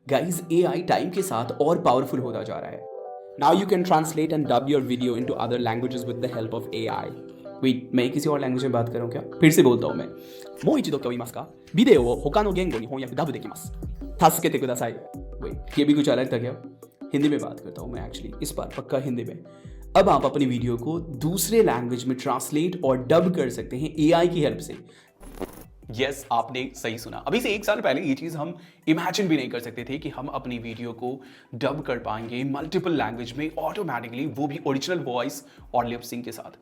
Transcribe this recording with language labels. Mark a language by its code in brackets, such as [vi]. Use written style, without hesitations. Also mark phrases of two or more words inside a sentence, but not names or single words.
[en] guys AI time [hi] के साथ और पावरफुल होता जा रहा है. [en] Now you can translate and dub your video into other languages with the help of AI. Wait, [hi] मैं किसी और लैंग्वेज में बात कर रहा हूँ क्या? फिर से बोलता हूँ मैं. [ja] もう一度今日言いますか? ビデオを他の言語に翻訳ダブできます. [en] Wait, [hi] ये भी कुछ अलग था क्या? हिंदी में बात करता हूँ मैं एक्चुअली इस बार पक्का हिंदी में. अब आप अपनी वीडियो को दूसरे लैंग्वेज में ट्रांसलेट और डब कर सकते हैं एआई की हेल्प से. यस आपने सही सुना. अभी से 1 साल पहले ये चीज़ हम इमेजिन भी नहीं कर सकते थे कि हम अपनी वीडियो को डब कर पाएंगे [en] multiple language [hi] में ऑटोमेटिकली, वो भी [en] original voice [hi] और [en] lip sync [hi] के साथ.